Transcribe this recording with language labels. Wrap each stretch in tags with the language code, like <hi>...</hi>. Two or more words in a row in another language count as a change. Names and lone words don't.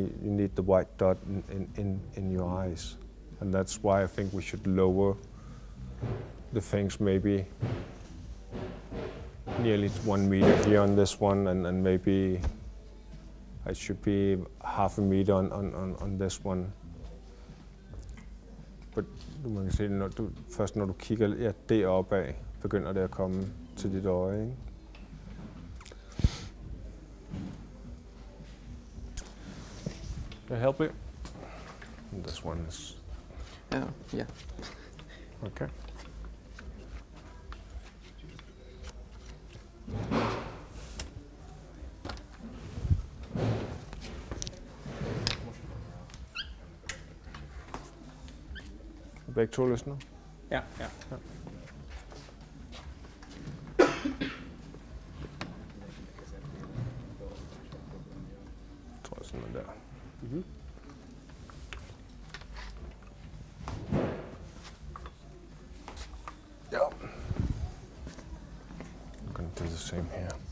<en>You need the white dot in your eyes, and that's why I think we should lower the things maybe nearly 1 meter here on this one, and maybe I should be half a meter on this one.</en> <da>But man kan se, først når du kigger deroppe af, begynder det at komme til dit øje, ikke?</da> <en>Can I help you? And this one is... Yeah.</en> <da>Okay. Begge to løsner? Ja. Jeg tror sådan der. Mm-hmm. Ja.</da> <en>I'm gonna do the same here.</en>